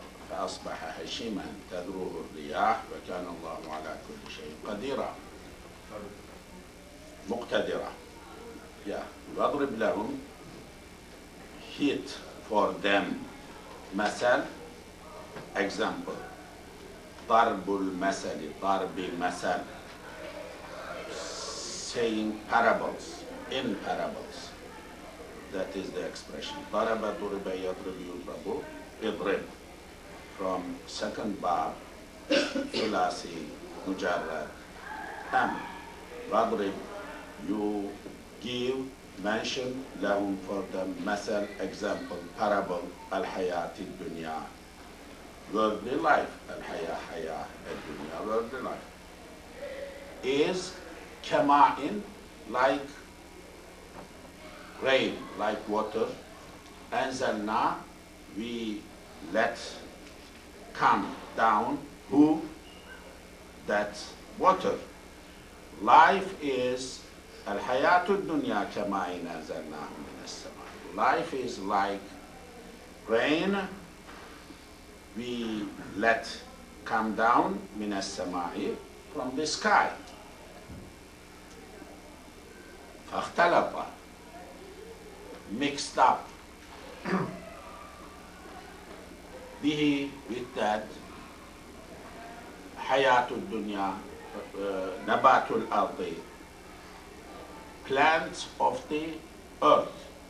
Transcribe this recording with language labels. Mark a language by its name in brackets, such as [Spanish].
[Arabic] فأصبح هشيما تذروه الرياح وكان الله على كل شيء قديرا. مقتدرا. Yeah. واضرب لهم [English] hit for them [Arabic] مثل [English] example. [Arabic] ضرب المثل ضرب مثل [English] saying parables in parables. That is the expression. [Arabic] ضرب ضرب يضرب يضرب اضرب. [English] From second bar, [Arabic] ثلاثي مجرد أم. واضرب, [English] you give, mention [Arabic] لهم [English] for them [Arabic] مثل [English] example parable [Arabic] الحياة الدنيا [English] worldly life. [Arabic] الحياة حياة الدنيا [English] worldly life is [Arabic] كماء [English] like rain, like water. [Arabic] أنزلنا, [English] we let come down, who? That water. Life is [Arabic] الحياة الدنيا كماء أنزلناه من السماء. [English] Life is like rain we let come down [Arabic] من السماء [English] from the sky. [Arabic] فاختلط, [English] mixed up [Arabic] به [English] with that [Arabic] حياة الدنيا نبات الأرض, [English] plants of the earth.